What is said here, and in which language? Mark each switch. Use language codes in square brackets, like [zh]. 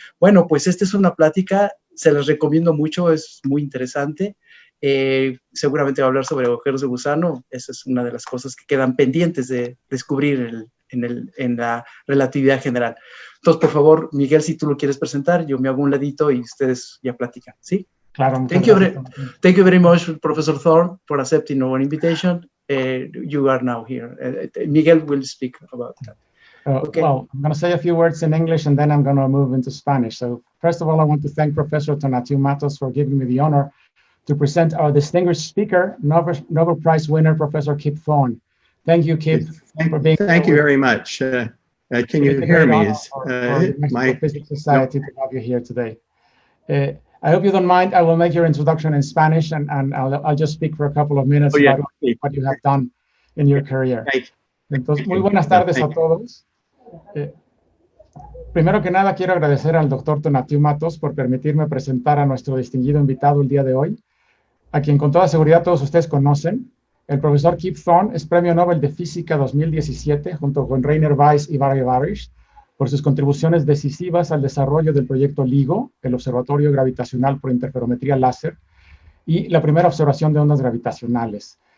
[es] Bueno, pues esta es una plática, se las recomiendo mucho, es muy interesante. Seguramente va a hablar sobre agujeros de gusano. Esa es una de las cosas que quedan pendientes de descubrir en la relatividad general. Entonces, por favor, Miguel, si tú lo quieres presentar, yo me hago un ladito y ustedes ya platican, ¿sí? Claro. [en] Thank you very much, Professor Thorne, for accepting our invitation. You are now here. Miguel will speak about that. Okay. Well, I'm going to say a few words in English and then I'm going to move into Spanish. So first of all, I want to thank Professor Tonatiuh Matos for giving me the honor to present our distinguished speaker, Nobel Prize winner, Professor Kip Thorne. Thank you, Kip, for being here. Thank you very much. Can you hear me? For the Mexico Physics Society to have you here today. I hope you don't mind. I will make your introduction in Spanish, and I'll just speak for a couple of minutes about what you have done in your career. [es] Entonces, muy buenas tardes a todos. Primero que nada, quiero agradecer al doctor Tonatiuh Matos por permitirme presentar a nuestro distinguido invitado el día de hoy, a quien con toda seguridad todos ustedes conocen. El profesor Kip Thorne es Premio Nobel de Física 2017, junto con Rainer Weiss y Barry Barish, por sus contribuciones decisivas al desarrollo del proyecto LIGO, el Observatorio Gravitacional por Interferometría Láser, y la primera observación de ondas gravitacionales.